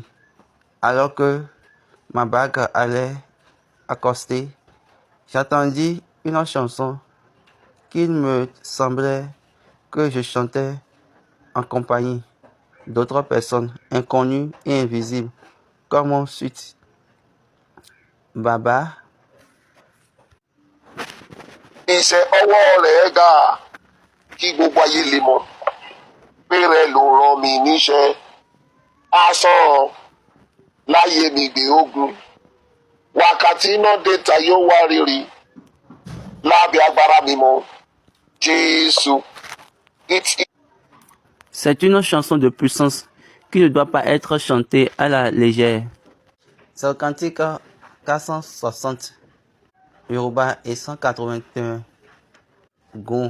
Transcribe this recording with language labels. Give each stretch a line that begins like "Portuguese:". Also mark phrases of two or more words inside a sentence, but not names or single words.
French: Alors que ma barque allait accoster, j'entendis une chanson qu'il me semblait que je chantais en compagnie d'autres personnes inconnues et invisibles, comme ensuite Baba.
Yoruba: Iṣẹ́ ọwọ́ rẹ̀ ga kí gbogbo ayé lè mọ̀ pé rẹ̀ ló rán mi níṣẹ́. Asán láyé mi gbé ogun. Wákàtí náà déta yóò wá rírì lábẹ́ agbára mímọ́ Jésus.
French: C'est une chanson de puissance qui ne doit pas être chanté à la légère. C'est le cantique 460 Yoruba et 181 Gon.